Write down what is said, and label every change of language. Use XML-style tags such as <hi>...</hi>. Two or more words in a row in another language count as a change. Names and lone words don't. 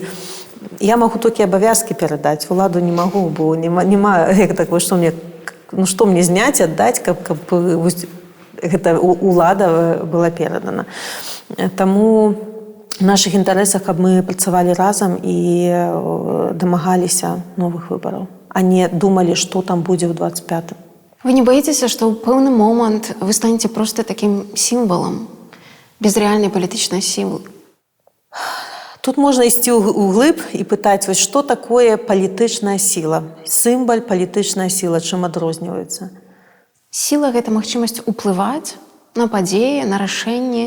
<be>Я магу толькі абавязкі перадаць, уладу не магу, бо няма як такое, што мне зняць, аддаць, каб гэта ўлада была перадана. Таму</be> <ru>в наших</ru> <be>інтарэсах, каб мы працавалі разам і дамагаліся новых выбараў, а не думалі, што там будзе ў 25-м.</be> <ru>Вы не боитесь,</ru> <be>што ў пэўны момант</be> <ru>вы станете просто таким</ru> <be>сімвалам, без рэальнай палітычнай сілы? Тут можна ісці ўглыб і пытаць, вось, што такое палітычная сіла? Сімвал, палітычная сіла, чым адрозніваецца? Сіла – гэта магчымасць уплываць на падзеі, на рашэнні.</be>